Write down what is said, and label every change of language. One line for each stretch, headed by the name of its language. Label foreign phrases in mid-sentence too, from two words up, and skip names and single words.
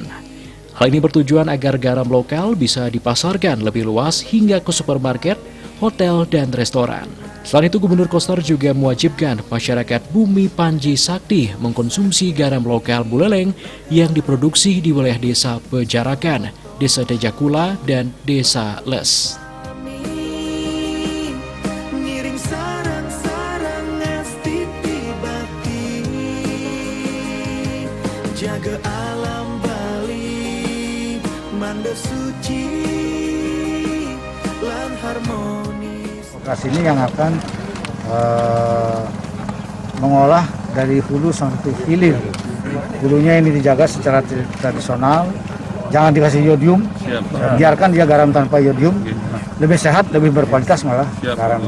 Indonesian: Hal ini bertujuan agar garam lokal bisa dipasarkan lebih luas hingga ke supermarket, hotel, dan restoran. Selain itu, Gubernur Koster juga mewajibkan masyarakat Bumi Panji Sakti mengkonsumsi garam lokal Buleleng yang diproduksi di wilayah Desa Pejarakan, Desa Dejakula, dan Desa Les.
Balinese: Jaga alam Bali, manda suci, lan harmoni.
Indonesian: Koperasi ini yang akan mengolah dari hulu sampai hilir. Hulunya ini dijaga secara tradisional, jangan dikasih yodium, biarkan dia garam tanpa yodium, lebih sehat, lebih berkualitas malah garamnya.